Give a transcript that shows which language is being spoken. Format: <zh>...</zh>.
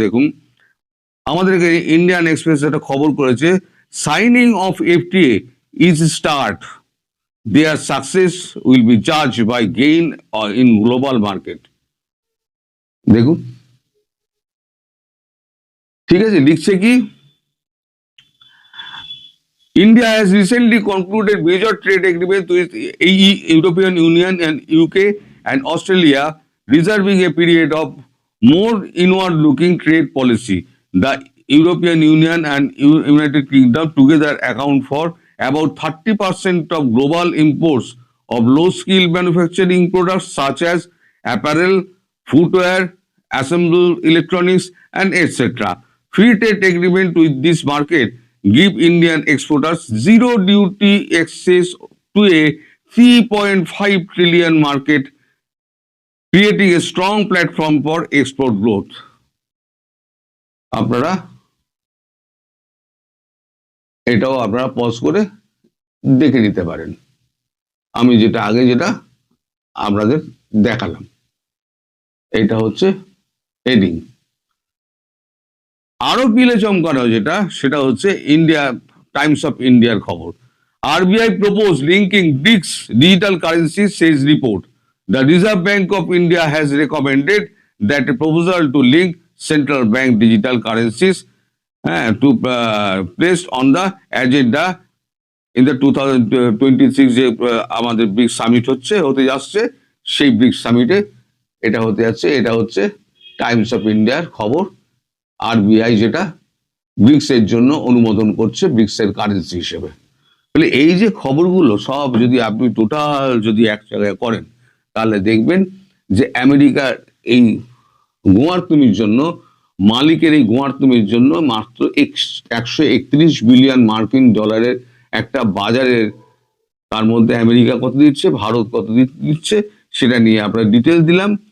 <bn>দেখুন, আমাদেরকে Indian express একটা খবর করেছে,</bn> <en>Signing off FTA is start, there success will be জাজ by gain in global market.</en> <bn>দেখুন, ঠিক আছে, লিখছে কি,</bn> <en>India has recently concluded major trade agreements with European Union and UK and Australia, reserving a period of more inward-looking trade policy. The European Union and United Kingdom together account for about 30% of global imports of low-skilled manufacturing products such as apparel, footwear, assembled electronics, and etc. Free trade agreement with this market give Indian exporters zero duty access to a 3.5 trillion market, creating a strong platform for export growth.</en> <bn>আপনারা এটাও আপনারা pause করে দেখে নিতে পারেন। আমি যেটা আপনাদের দেখালাম, এটা হচ্ছে হেডিং। আরো পিলে চমকানো যেটা, সেটা হচ্ছে ইন্ডিয়া টাইমস অফ ইন্ডিয়ার খবর।</bn> <en>RBI propose linking BRICS digital currency, says report. The Reserve Bank of India has recommended that a proposal to link central bank digital currencies to placed on the agenda in the 2026</en> <bn>যে আমাদের bricks summit হতে যাচ্ছে, সেই bricks সামিটে এটা হতে যাচ্ছে। এটা হচ্ছে টাইমস অফ ইন্ডিয়ার খবর। আরবিআই যেটা ব্রিক্স এর জন্য অনুমোদন করছে ব্রিক্স এর কারেন্সি হিসেবে। তাহলে এই যে খবরগুলো সব যদি আপনি টোটাল যদি এক জায়গায় করেন, তাহলে দেখবেন যে আমেরিকার এই গোয়ার্তুমির জন্য, মালিকের এই গোয়ার্তুমির জন্য মাত্র 131 বিলিয়ন মার্কিন ডলারের একটা বাজারের, তার মধ্যে আমেরিকা কত দিচ্ছে, ভারত কত দিচ্ছে, সেটা নিয়ে আপনার ডিটেলস দিলাম।</bn>